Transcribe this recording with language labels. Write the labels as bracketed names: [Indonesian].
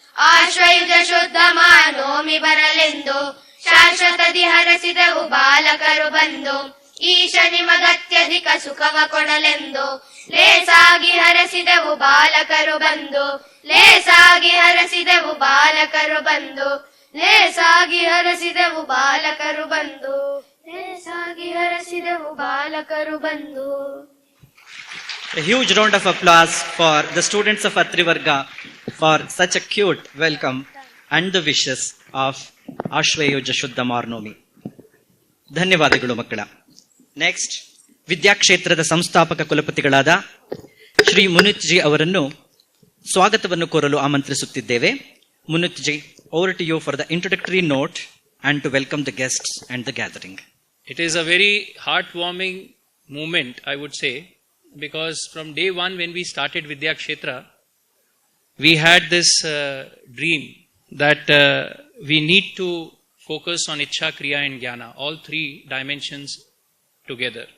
[Kannada] ಆಶ್ವಯುಜ ಶುದ್ಧ ಮಾನೋಮಿ ಬರಲೆಂದು ಶಾಶ್ವತದಿ ಹರಸಿದೆವು ಬಾಲಕರು ಬಂದು ಈಶ ನಿಮಗತ್ಯಧಿಕ ಸುಖವ ಕೊಡಲೆಂದು ಲೇಸಾಗಿ ಹರಸಿದೆವು ಬಾಲಕರು ಬಂದು ಲೇಸಾಗಿ ಹರಸಿದೆವು ಬಾಲಕರು ಬಂದು ಲೇಸಾಗಿ ಹರಸಿದೆವು ಬಾಲಕರು ಬಂದು ಲೇಸಾಗಿ ಹರಸಿದೆವು ಬಾಲಕರು ಬಂದು. [English] A huge round of applause for the students of Atri Varga for such a cute welcome and the wishes of Ashwayuja Shuddha Marnomi. [Kannada] ಧನ್ಯವಾದಗಳು ಮಕ್ಕಳ. ನೆಕ್ಸ್ಟ್ ವಿದ್ಯಾಕ್ಷೇತ್ರದ ಸಂಸ್ಥಾಪಕ ಕುಲಪತಿಗಳಾದ ಶ್ರೀ ಮುನೀತ್ ಜಿ ಅವರನ್ನು ಸ್ವಾಗತವನ್ನು ಕೋರಲು ಆಮಂತ್ರಿಸುತ್ತಿದ್ದೇವೆ. [English] Muneet ji, over to you for the introductory note and to welcome the guests and the gathering. It is a very heartwarming moment, I would say, because from day one when we started Vidyakshetra, we had this dream that we need to focus on Ichha, Kriya and Jnana, all three dimensions together.